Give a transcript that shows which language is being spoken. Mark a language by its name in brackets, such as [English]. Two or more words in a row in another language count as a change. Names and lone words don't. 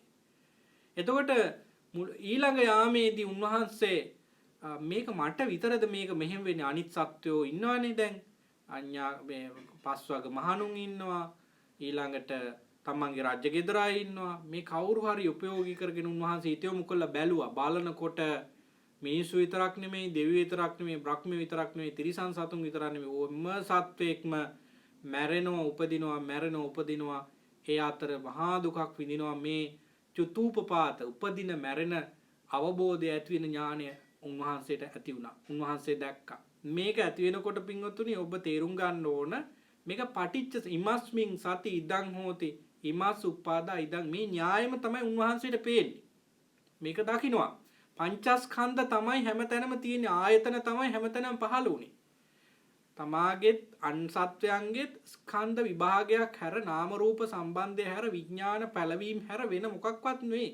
[Sinhala] එතකොට ඊළඟ යාමේදී උන්වහන්සේ මේක මට විතරද මේක මෙහෙම වෙන්නේ අනිත් සත්වෝ ඉන්නවනේ දැන් අඤ්ඤා මේ පස්වග මහණුන් ඉන්නවා ඊළඟට තමන්ගේ රාජ්‍ය ගෙදරයි ඉන්නවා මේ කවුරු හරි උපයෝගී කරගෙන උන්වහන්සේ හිතෙමු කළා බැලුවා බලනකොට මිනිස්සු විතරක් නෙමෙයි දෙවියෝ විතරක් නෙමෙයි බ්‍රහ්ම විතරක් නෙමෙයි තිරිසන් සතුන් විතරක් නෙමෙයි ඕම සත්වෙක්ම මැරෙනවා උපදිනවා ඒ අතර මහා දුකක් විඳිනවා මේ චතුූපපාත උපදින මැරෙන අවබෝධය ඇති වෙන ඥානය උන්වහන්සේට ඇති වුණා. උන්වහන්සේ දැක්කා. මේක ඇති වෙනකොට පින්වත්තුනි ඔබ තේරුම් ගන්න ඕන මේක [Pali] පටිච්ච ඉමස්මින් සති ඉදං හෝති ඉමස් උපාදා ඉදං [Sinhala] මේ න්‍යායම තමයි උන්වහන්සේට පේන්නේ. මේක දකින්නවා. පංචස්කන්ධ තමයි හැමතැනම තියෙන ආයතන තමයි හැමතැනම පහළ වුනේ. තමාගෙත් අන්සත්වයන්ගෙත් ස්කන්ධ විභාගයක් හැර නාම රූප සම්බන්ධය හැර විඥාන පැලවීම හැර වෙන මොකක්වත් නෙවෙයි.